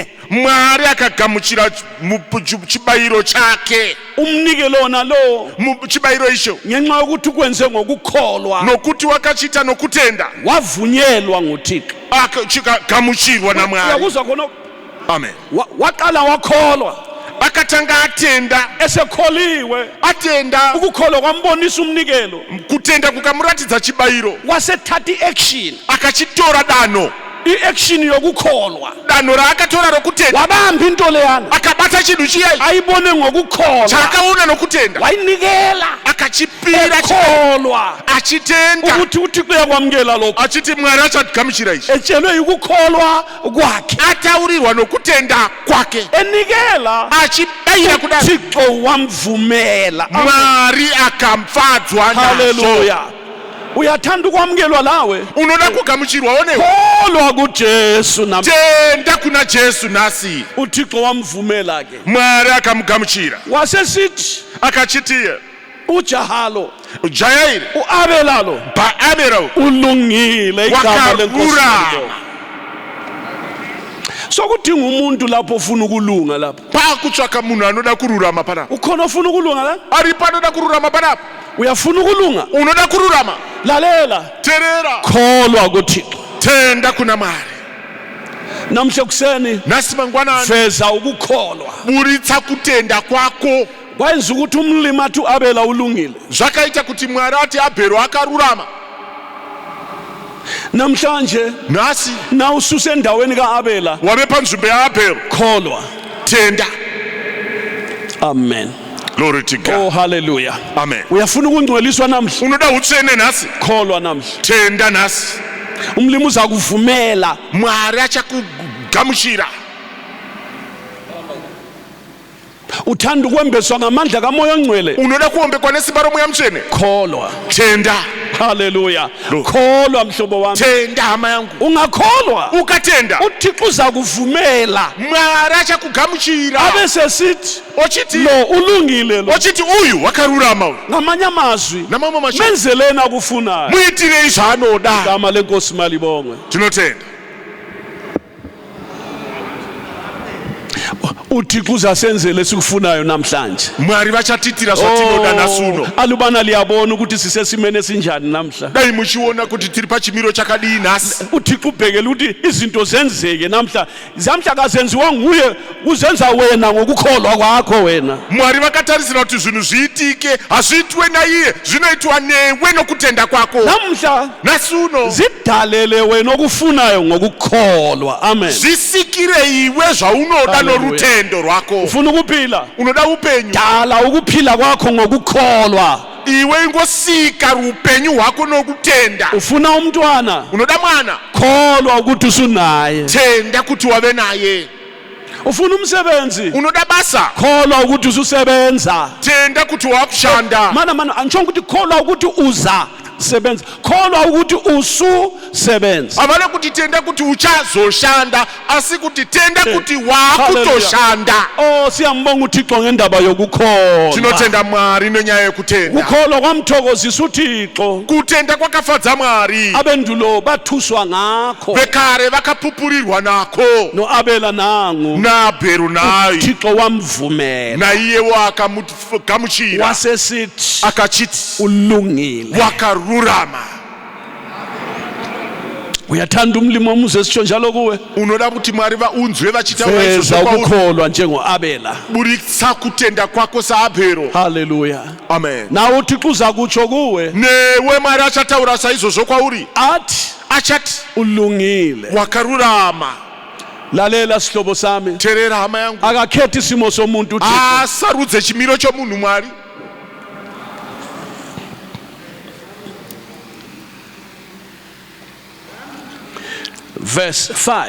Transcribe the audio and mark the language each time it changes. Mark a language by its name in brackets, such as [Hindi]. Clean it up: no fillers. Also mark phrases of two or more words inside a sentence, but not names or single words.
[Shona] Mwari akagamuchira chibayiro chake [North Ndebele] umnikelo wona lo [Shona] chibayiro icho [North Ndebele] ngenxa yokuthi ukwenze ngokukholwa [Shona] nokuti wakachita nokutenda [North Ndebele] wavunyelwa nguThixo [Shona] akagamuchirwa naMwari. [North Ndebele] Uyakuzwa khona? Amen. Waqala wakholwa. [Shona] Akatanga atenda, [North Ndebele] Esekholiwe [Shona] atenda, [North Ndebele] ukukholwa kwambonisa umnikelo. [Shona] kutenda kukamuratidza chibayiro, [North Ndebele] Wasethatha iaction. [Shona] akachitora dano, [North Ndebele] Iaction yokukholwa. [Shona] dano raakatora rokutenda, [North Ndebele] Wabamba into leyana. [Shona] akabata chinhu chiyayi [North Ndebele] Ayibone ngokukholwa. [Shona] chaakaona nokutenda, [North Ndebele] Wayinikela. [Shona] akachipira [North Ndebele] Ekholwa. [Shona] achitenda, [North Ndebele] Ukuthi uThixo uyakwamukela lokho. [Shona] achiti Mwari achagamuchira ichi. [North Ndebele] Etshelwe ukukholwa kwakhe. [Shona] Ataurirwa nokutenda kwake, [North Ndebele] Enikela. [Shona] achibayira kudaro, [North Ndebele] uThixo wamvumela. [Shona] Mwari akamfadzwa nazo. Hallelujah. [North Ndebele] Uyathanda ukwamukelwa lawe? [Shona] Unoda kugamuchirwa, one [North Ndebele] Kholwa kuJesu nam. [Shona] tenda kuna Jesu nasi. [North Ndebele] uThixo wamvumela ke. [Shona] Mwari akamugamuchira, [North Ndebele] Wasesithi [Shona] akachitiye [North Ndebele] uJahalo, [Shona] Jairi [North Ndebele] uAbelalo [Shona] baAbero [North Ndebele] ulungile igama lenkosi. [Shona] wakarurama. [North Ndebele] Sokudinga umuntu lapho ufuna ukulunga lapho. [Shona] Pakutsvaka munhu anoda kururama panapa. [North Ndebele] Ukhona ufuna ukulunga la? [Shona] Aripo anoda kururama panapa? [North Ndebele] Uyafuna ukulunga? [Shona] Unoda kururama? [North Ndebele] Lalela. [Shona] Terera, [North Ndebele] Kholwa kuThixo. [Shona] tenda kuna Mwari. [North Ndebele] Namhla kuseni [Shona] Nasi mangwanani, [North Ndebele] veza ukukholwa. [Shona] buritsa kutenda kwako. [North Ndebele] Kwenza ukuthi umlimi athi uAbela ulungile. [Shona] Zvakaita kuti Mwari ati Abhero akarurama. [North Ndebele] Namhlanje [Shona] Nasi [North Ndebele] na ususe endaweni kaAbela, [Shona] wabe panzvimbo yaAbhero, [North Ndebele] kholwa. [Shona] tenda. Amen. [English] Glory to God. Oh hallelujah. Amen. [North Ndebele] Uyafuna ukungcweliswa namhla? [Shona] Unoda utsvene nasi? [North Ndebele] Kholwa namhla. [Shona] Tenda nasi. [North Ndebele] Umlimi uza kuvumela. [Shona] Mwari achakugamuchira. [North Ndebele] Uthanda ukwembeswa ngamandla kaMoya oNgcwele? [Shona] Unoda kuombekwa nesimba roMweya Mutsvene? [North Ndebele] Kholwa. [Shona] Tenda. Hallelujah. [North Ndebele] Lo. Kholwa mhlobo wami. [Shona] Tenda hama yangu. [North Ndebele] Ungakholwa [Shona] Ukatenda, [North Ndebele] uThixo uza kuvumela. [Shona] Mwari achakugamuchira. [North Ndebele] Abe sesithi [Shona] Ochiti, [North Ndebele] lo ulungile lo. [Shona] ochiti uyu wakarurama uyu. [North Ndebele] Ngamanye amazwi [Shona] Namamwe mashoko, [North Ndebele] menzeleni akufunayo. [Shona] muitirei zvaanoda. [North Ndebele] Igama lenkosi malibongwe. [Shona] Tinotenda. [North Ndebele] uThixo uzasenzele sikufunayo namhlanje. [Shona] Mwari vachatitira zvatinoda nasuno. [North Ndebele] Alubana liyabona ukuthi sisesimene sinjani namhla. [Shona] Dai muchiona kuti tiri pachimiro chakadii nhasi. [North Ndebele] uThixo ubhekela ukuthi izinto zenzeke namhla. Zamhla kazenziwa nguye, uzenza wena ngokukholwa kwakho wena. [Shona] Mwari vakatarisira kuti zvinhu zviitike, hazviitwe naiye, zvinoitwa newe nokutenda kwako. [North Ndebele] Namhla [Shona] Nasuno [North Ndebele] zidalele wena okufunayo ngokukholwa. Amen. [Shona] zvisikire iwe zvaunoda Hallelujah. norutendo rwako. [North Ndebele] Ufuna ukuphila? [Shona] Unoda upenyu, [North Ndebele] Dala ukuphila kwakho ngokukholwa. [Shona] iwe ingosika rupenyu rwako nokutenda. [North Ndebele] Ufuna umntwana? [Shona] Unoda mwana, [North Ndebele] Kholwa ukuthi usunaye. [Shona] tenda kuti wave naye. [North Ndebele] Ufuna umsebenzi? [Shona] Unoda basa, [North Ndebele] Kholwa ukuthi ususebenza. [Shona] tenda kuti wakushanda. [North Ndebele] Mana angisho ukuthi kholwa ukuthi uza sebenza. Kholwa ukuthi ususebenza. [Shona] Havana kuti tenda kuti uchazoshanda, asi kuti tenda kuti wakutoshanda. [North Ndebele] Oh siyambonga uThixo ngendaba yokukholwa. [Shona] Tinotenda Mwari nenyaya yekutenda. [North Ndebele] Ukukholwa kwamthokozisa uThixo. [Shona] Kutenda kwakafadza Mwari. [North Ndebele] Abendulo bathuswa ngakho. [Shona] Vekare vakapupurirwa nako. [North Ndebele] NoAbela nangu. [Shona] naBhero naye, [North Ndebele] uThixo wamvumela. [Shona] naiyewo akamugamuchira. [North Ndebele] Wasesithi [Shona] Akachiti [North Ndebele] ulungile. [Shona] wakarurama. [North Ndebele] Uyathanda umlimo wamuze sitsho njalo kuwe? [Shona] Unoda kuti Mwari vaunzwe vachitaura [North Ndebele] Veza [Shona] izvozvo kwauri. [North Ndebele] ukukholwa njengoAbela. [Shona] Buritsa kutenda kwako saAbhero. Hallelujah. Amen. [North Ndebele] Nawe uThixo uza kutsho kuwe [Shona] Newe Mwari achataura saizvozvo kwauri. [North Ndebele] athi [Shona] Achati [North Ndebele] ulungile. [Shona] wakarurama. [North Ndebele] Lalela sihlobo sami. [Shona] Terera hama yangu. [North Ndebele] Akakhethi isimo somuntu uThixo. [Shona] Asarudze chimiro chomunhu Mwari. [English] Verse 5.